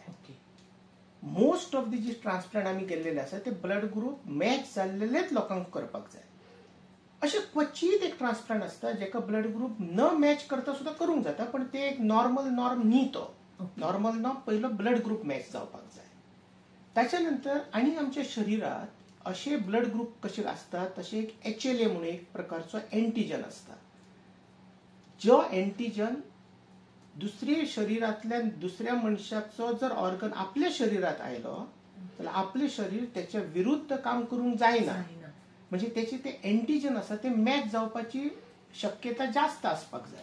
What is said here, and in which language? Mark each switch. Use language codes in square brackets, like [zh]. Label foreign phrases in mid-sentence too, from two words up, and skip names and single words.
[en] most of the [kok] जे ट्रान्सप्लांट आम्ही केलेले आसा ते [en] blood group [kok] मॅच जाल्लेलेच लोकांक करपाक जाय. अशें क्वचित एक ट्रान्सप्लांट आसता जेका [en] blood group [kok] न मॅच करता सुद्धा करूंक जाता, पण ते एक [en] normal norm [kok] न्ही. तो [en] normal norm [kok] पयलो [en] blood group [kok] मॅच जावपाक जाय. [mr] त्याच्या नंतर आणि आमच्या शरीरात असे [en] blood group [mr] कसे असतात तसे एक HLA म्हणून एक प्रकारचो एंटीजन असता. [kok] जो एंटीजन दुसऱ्या शरीरातल्या दुसऱ्या मनशाचो जर ऑर्गन आपल्या शरीरात आयलो जाल्यार आपले शरीर त्याच्या विरुद्ध काम करूंक जायना. म्हणजे त्याचे ते एंटीजन आसा ते मॅच जावपाची शक्यता जास्त आसपाक जाय.